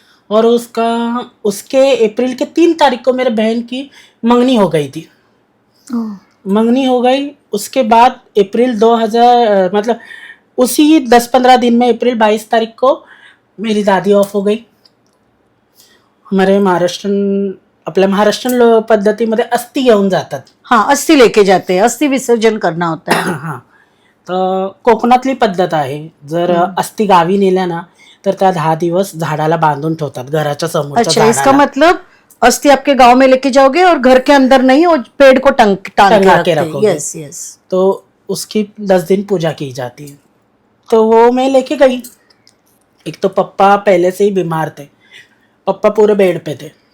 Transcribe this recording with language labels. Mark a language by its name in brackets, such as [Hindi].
[Hindi] और उसके अप्रैल के 3 तारीख को मेरे बहन की मंगनी हो गई थी। मंगनी हो गई, उसके बाद अप्रैल 2000 मतलब उसी 10-15 दिन में अप्रैल 22 तारीख को मेरी दादी ऑफ हो गई। [Marathi] हमारे महाराष्ट्र पद्धतीमध्ये अस्थि घेऊन जातात। [Hindi] हाँ, अस्थि लेके जाते हैं, अस्थि विसर्जन करना होता है। [Marathi] हाँ, तर कोकणातली पद्धत आहे, जर अस्थि गावी नेल्या ना तर त्या 10 दिवस झाडाला बांधून ठेवतात, घराच्या समोरच्या [Hindi] अच्छा, इसका [Marathi] झाडाला [Hindi] मतलब अस्थि आपके गांव में लेके जाओगे और घर के अंदर नहीं, वो पेड़ को टांग टंगा के के रखोगे। Yes yes. तो उसकी 10 दिन पूजा की जाती है। तो वो मैं लेके गई। एक तो पप्पा पहले से ही बीमार थे, पप्पा पूरे बेड पे थे।